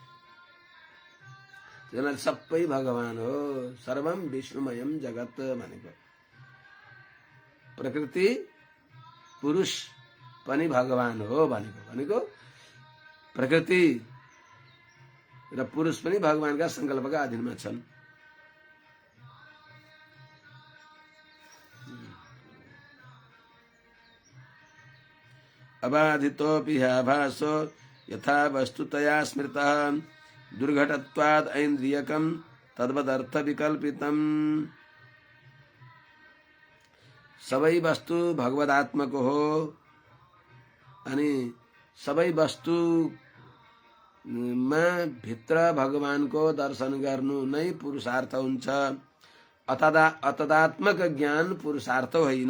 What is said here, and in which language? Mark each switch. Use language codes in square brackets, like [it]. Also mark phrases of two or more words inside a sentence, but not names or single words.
[ne] त्यसैले सबै भगवान हो, [sa] सर्वम विष्णुमयम जगत [ne] भनेको। प्रकृति पुरुष पनि भगवान हो भनेको प्रकृति र पुरुष पनि भगवानका संकल्पका अधीनमा छन्। [sa] अबाधितोऽपि ह्याभासो यथा वस्तुतया स्मृतः दुर्घटत्वाद् ऐन्द्रियकं तद्वदर्थ विकल्पितम्। [ne] सबै वस्तु भगवदात्मको हो अनि सबै वस्तुमा भित्र भगवानको दर्शन गर्नु नै पुरुषार्थ हुन्छ। अतदात्मक ज्ञान पुरुषार्थ होइन।